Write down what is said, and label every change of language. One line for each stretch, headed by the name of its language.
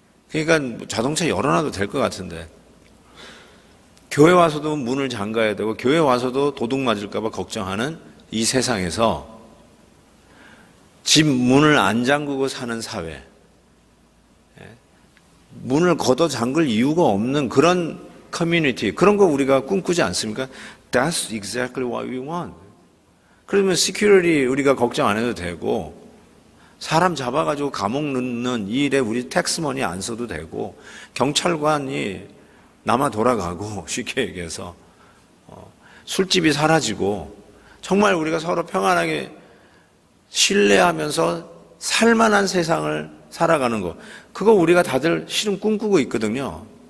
Korean: 그러니까 자동차 열어놔도 될 것 같은데. 교회 와서도 문을 잠가야 되고, 교회 와서도 도둑 맞을까봐 걱정하는 이 세상에서 집 문을 안 잠그고 사는 사회, 문을 걷어 잠글 이유가 없는 그런 커뮤니티, 그런 거 우리가 꿈꾸지 않습니까?
English: That's exactly what we want.
Korean: 그러면 security 우리가 걱정 안 해도 되고, 사람 잡아가지고 감옥 넣는 이 일에 우리 텍스머니 안 써도 되고, 경찰관이 남아 돌아가고, 쉽게 얘기해서 술집이 사라지고, 정말 우리가 서로 평안하게 신뢰하면서 살만한 세상을 살아가는 거, 그거 우리가 다들 실은 꿈꾸고 있거든요.